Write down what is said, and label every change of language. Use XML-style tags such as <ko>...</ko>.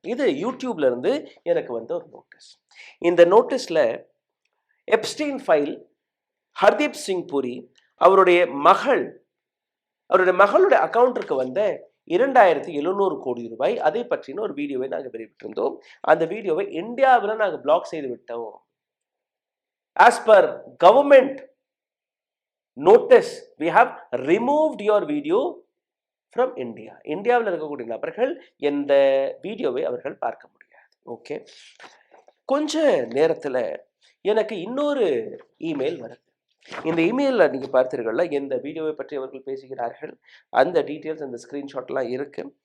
<ta>இது யூடியூப்ல இருந்து எனக்கு வந்த ஒரு நோட்டீஸ். இந்த நோட்டீஸ்ல எப்ஸ்டீன் ஃபைல், ஹர்தீப் சிங் புரி அவருடைய மகளுடைய அக்கௌண்ட்டிற்கு வந்த 2700 கோடி ரூபாய், அதை பற்றின ஒரு வீடியோவை நாங்கள் வெளியிட்டிருந்தோம். அந்த வீடியோவை இந்தியாவில் நாங்கள் பிளாக் செய்து விட்டோம்.</ta> <en>As per government notice, we have removed your video from India.</en> <ta>இந்தியாவில் இருக்கக்கூடிய நபர்கள் இந்த வீடியோவை அவர்கள் பார்க்க முடியாது. ஓகே, கொஞ்ச நேரத்தில் எனக்கு இன்னொரு இமெயில் வருது. இந்த இமெயிலில் நீங்கள் பார்த்தீர்கள்ல, எந்த வீடியோவை பற்றி அவர்கள் பேசுகிறார்கள், அந்த டீட்டெயில்ஸ், அந்த ஸ்க்ரீன்ஷாட்லாம் இருக்கு.</ta>